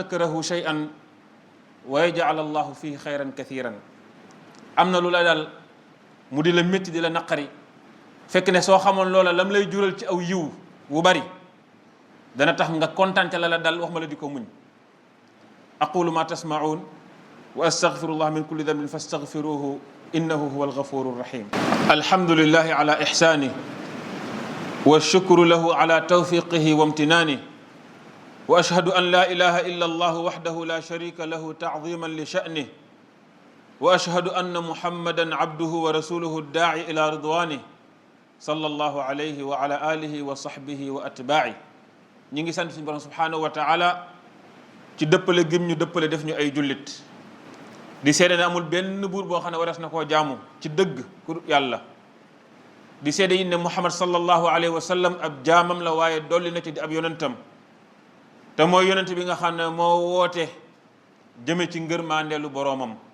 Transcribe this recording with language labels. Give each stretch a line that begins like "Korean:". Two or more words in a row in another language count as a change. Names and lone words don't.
Arabic: تكرهوا شيئا ويجعل الله فيه خيرا كثيرا
Wolof: am na lu la dal mu di la métti di la naqari fekk ne soo xamoon loola lam lay jural ci aw yiw wu bari dana tax nga kontaan ca la la dal wax ma la di ko muñ
Arabic: أقول ما تسمعون وأستغفر الله من كل ذنب فاستغفروه إنه هو الغفور الرحيم الحمد لله على إحسانه والشكر له على توفيقه وامتنانه وأشهد أن لا إله إلا الله وحده لا شريك له تعظيما لشأنه وأشهد أن محمدا عبده ورسوله الداعي إلى رضوانه صلى الله عليه وعلى آله وصحبه وأتباعه
Wolof: ñi ngi sant suñu borom
Arabic: سبحانه وتعالى
Wolof: ci dëppale gim ñu dëppale def ñu ay jullit di seede ne amul benn buur boo xam ne waras na koo jaamu ci dëgg ku yàlla di seede yi ne muhammad
Arabic: صلى الله عليه وسلم
Wolof: ab jaamam la waaye dolli na ci di ab yonentam te mooy yonent bi nga xam ne moo woote jëme ci ngërmaandeelu boroomam